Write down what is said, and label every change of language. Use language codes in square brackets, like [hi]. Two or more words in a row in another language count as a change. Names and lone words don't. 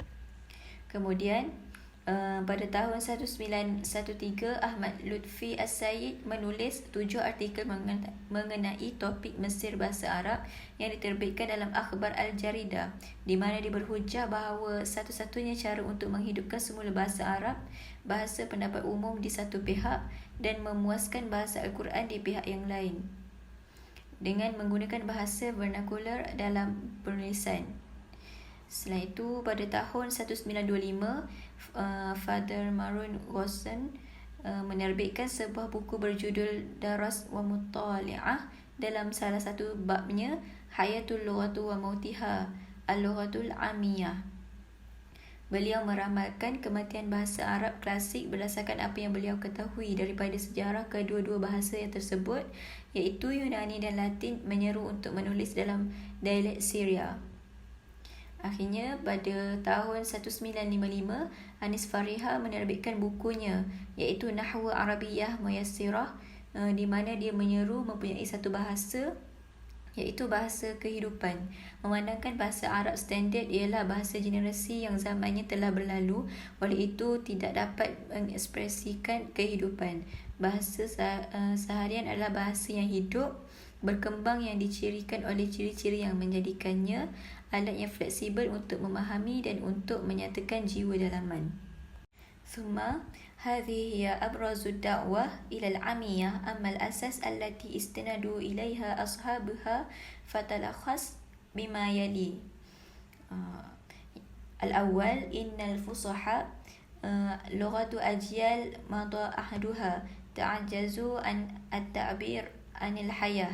[ms] Kemudian pada tahun 1913, Ahmad Lutfi As-Sayyid menulis 7 artikel mengenai topik Mesir bahasa Arab yang diterbitkan dalam Akhbar Al-Jaridah, di mana dia berhujah bahawa satu-satunya cara untuk menghidupkan semula bahasa Arab, bahasa pendapat umum di satu pihak, dan memuaskan bahasa Al-Quran di pihak yang lain, dengan menggunakan bahasa vernakular dalam penulisan. Setelah itu, pada tahun 1925, Father Maroon Ghosn menerbitkan sebuah buku berjudul Daras wa Mutali'ah. Dalam salah satu babnya, Hayatul Lughatu wa Mautiha, Al-Lughatul Amiyah. Beliau meramalkan kematian bahasa Arab klasik berdasarkan apa yang beliau ketahui daripada sejarah kedua-dua bahasa yang tersebut, iaitu Yunani dan Latin, menyeru untuk menulis dalam dialek Syria. Akhirnya, pada tahun 1955, Anis Fariha menerbitkan bukunya, iaitu Nahwu Arabiyyah Muyassirah, di mana dia menyeru mempunyai satu bahasa, iaitu bahasa kehidupan, memandangkan bahasa Arab standard ialah bahasa generasi yang zamannya telah berlalu, oleh itu tidak dapat mengekspresikan kehidupan. Bahasa seharian adalah bahasa yang hidup, berkembang, yang dicirikan oleh ciri-ciri yang menjadikannya alat yang fleksibel untuk memahami dan untuk menyatakan jiwa dalaman. [ar] ثم هذه هي أبرز الدعوة إلى العامية، أما الأساس التي استندوا إليها أصحابها فتلخص بما يلي. الأول، إن الفصحاء لغة أجيال مضى عهدها تعجزوا عن التعبير عن الحياة.